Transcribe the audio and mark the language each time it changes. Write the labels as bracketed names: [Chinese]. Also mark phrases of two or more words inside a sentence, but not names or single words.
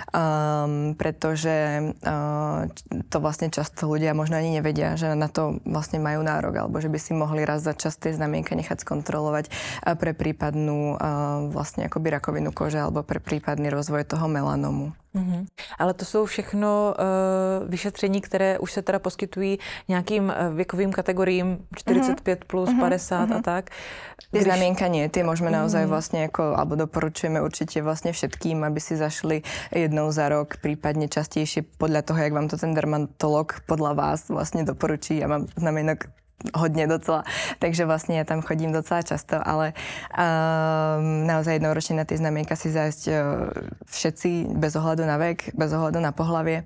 [Slovak] Pretože to vlastne často ľudia možno ani nevedia, že na to vlastne majú nárok alebo že by si mohli raz za čas tie znamienka nechať skontrolovať pre prípadnú vlastne akoby rakovinu kože alebo pre prípadný rozvoj toho melanomu. [Czech] Ale to jsou všechno vyšetření, které už se teda poskytují nějakým věkovým kategoriím 45 plus 50 a tak. [Slovak] Tie znamienka nie, tie môžeme naozaj vlastne ako, alebo doporučujeme určite vlastne všetkým, aby si zašli 1 za rok, prípadne častejšie podľa toho, jak vám to ten dermatolog podľa vás vlastne doporučí. Ja mám znamienok hodne docela. Takže vlastne ja tam chodím docela často, ale naozaj jednoročne na tie znamienka si zájsť všetci bez ohľadu na vek, bez ohľadu na pohlavie.